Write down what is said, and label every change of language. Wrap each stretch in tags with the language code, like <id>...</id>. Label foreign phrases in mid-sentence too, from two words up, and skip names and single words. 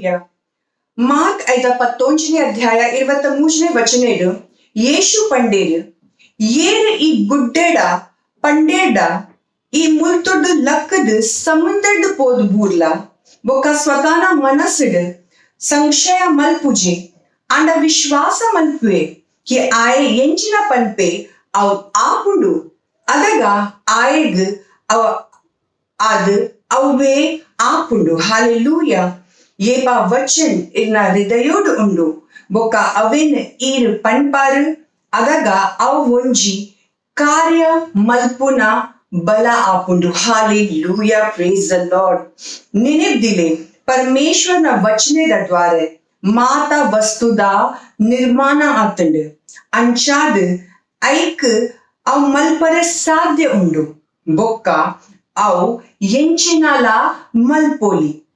<tcy>ಮಾರ್ಕ್ 5 ಅಧ್ಯಾಯ 23 ವಚನೇಡು ಯೇಶು ಪಂಡೇರು ಏರ್ ಈ ಗುಡ್ಡೆಡ ಪಂಡೇಡ ಈ ಮುಲ್ತೊಡ್ಡು ಲಕ್ಕದ ಸಮುದ್ರಡ್ ಪೋದು ಬೂರ್ಲ ಬೊಕ್ಕ ಸ್ವತಾನ ಮನಸ್ಸಡ್ ಸಂಶಯ ಮಲ್ಪುಜೆ ಅಂಡ ವಿಶ್ವಾಸ ಮಲ್ಪುವೆ ಕಿ ಆಯೆ ಎಂಚಿನ ಪನ್ಪೆ ಅವ್ ಆಪುಂಡು ಅದಗ ಆಯೆಗ್ ಅವ ಆದ್ ಅವೇ ಆಪುಂಡು ಹಾಲೆಲೂಯ. ಏಪ ವಚನ್ ಇರ್ನ ಹೃದಯೋಡು ಉಂಡು ಬೊಕ್ಕ ಅವೆನ್ ಈರ್ ಪನ್ಪಾರು ಅದಗ ಅವ್ ಒಂಜಿ ಕಾರ್ಯ ಮಲ್ಪುನ ಬಲ ಆಪುಂಡು ಹಾಲೆಲೂಯ</tcy> <en>praise the Lord.</en> <tcy>ನೆನೆಬ್ದಿಲೆ ಪರಮೇಶ್ವರನ ವಚನದ ದ್ವಾರೆ ಮಾತಾ ವಸ್ತುದ ನಿರ್ಮಾಣ ಆತಂಡು ಅಂಚಾದ ಐಕ್ ಅವ್ ಮಲ್ಪರೆ ಸಾಧ್ಯ ಉಂಡು ಬೊಕ್ಕ ಅವ್ ಎಂಚಿನಲ ಮಲ್ಪೋಲಿ.</tcy>